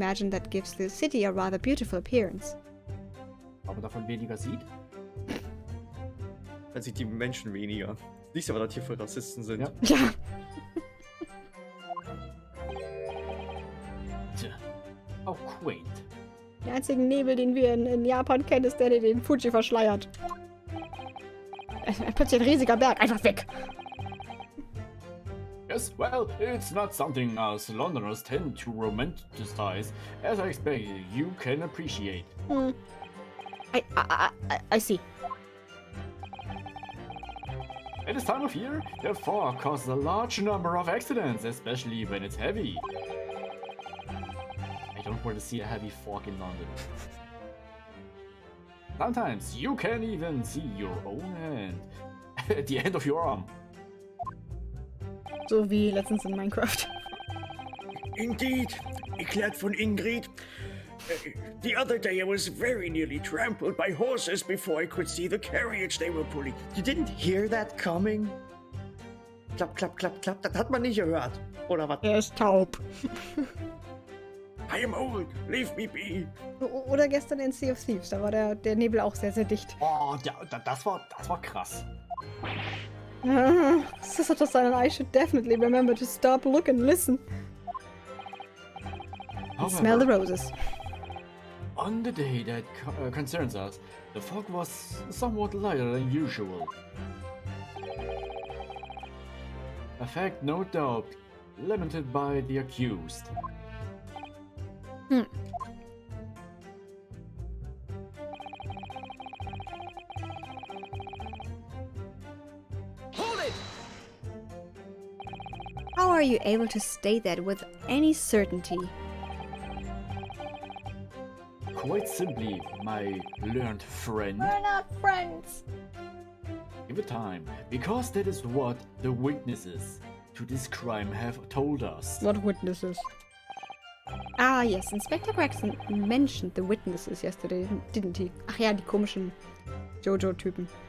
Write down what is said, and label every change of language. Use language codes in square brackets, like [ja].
[en] that gives the city a rather beautiful appearance. [de] Aber davon weniger sieht? Man sieht die Menschen weniger. Siehst aber, dass hier voll Rassisten sind. Ja. Ja. [en] Tja, how quaint. [de] Der einzige Nebel, den wir in Japan kennen, ist der den Fuji verschleiert. Plötzlich ein riesiger Berg. Einfach weg. [en] Yes, well, it's not something us Londoners tend to romanticize, as I expect you can appreciate. I see. At this time of year, the fog causes a large number of accidents, especially when it's heavy. I don't want to see a heavy fog in London. Sometimes you can even see your own hand at the end of your arm. [de] So wie letztens in Minecraft. [en] Indeed, [de] erklärt von Ingrid. [en] The other day I was very nearly trampled by horses before I could see the carriage they were pulling. You didn't hear that coming? [de] Klapp, klapp, klapp, klapp. Das hat man nicht gehört. Oder was? Er ist taub. [en] I am old, leave me be. [de] Oder gestern in Sea of Thieves, da war der Nebel auch sehr, sehr dicht. Oh, ja, das war krass. [en] Sister-san and I should definitely remember to stop, look and listen. And smell the roses. On the day that concerns us, the fog was somewhat lighter than usual. A fact no doubt lamented by the accused. Hold it! How are you able to state that with any certainty? Quite simply, my learned friend. We're not friends. Give it time, because that is what the witnesses to this crime have told us. What witnesses? Ah, yes, Inspector Gregson mentioned the witnesses yesterday, didn't he? [de] Ach ja, die komischen Jojo-Typen.